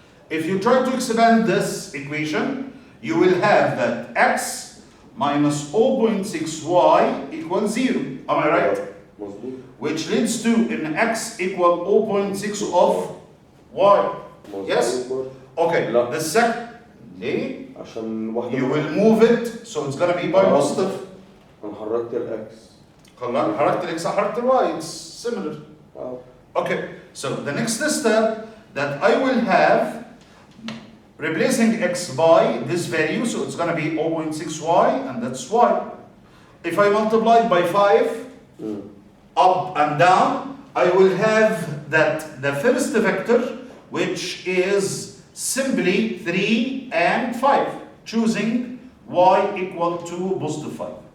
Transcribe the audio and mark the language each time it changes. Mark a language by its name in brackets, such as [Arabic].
[English] If you try to expand this equation, you will have that X minus 0.6Y equals 0. Am I right? Which leads to in X equal 0.6 of Y. Yes? Okay, the second, you will move it, so it's going to be by positive. [Arabic] حركت الإكس. حركت الإكس حركت الواي, [English] it's similar. Okay, so the next step that I will have, replacing X by this value, so it's going to be 0.6Y, and that's Y. If I multiply by 5, up and down, I will have that the first vector, which is simply 3 and 5, choosing Y equal to positive 5.